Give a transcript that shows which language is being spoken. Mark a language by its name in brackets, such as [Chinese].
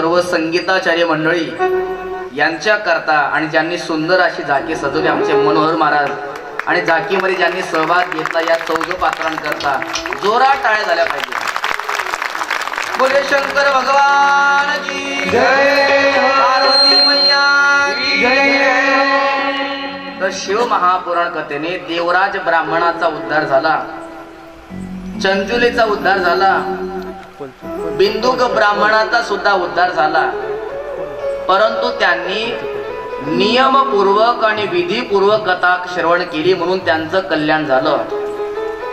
[Marathi] संगीताचार्य मंडळी यांच्या करता आणि ज्यांनी सुंदर अशी झाकी सजवली आमचे मनोहर महाराज आणि झाकीमध्ये ज्यांनी सहभाग घेतला या 14 पात्रांकरता जोरात टाळ्या झाल्या पाहिजे। [Hindi] बोले शंकर भगवान की जय, पार्वती मैया की जय। [Marathi] तर शिव महापुराण कथेने देवराज ब्राह्मणाचा उद्धार झाला, चंचुलीचा उद्धार झाला, बिंदुक ब्राह्मणाचा सुद्धा उद्धार झाला, परंतु त्यांनी नियमपूर्वक आणि विधीपूर्वक कथा श्रवण केली म्हणून त्यांचं कल्याण झालं।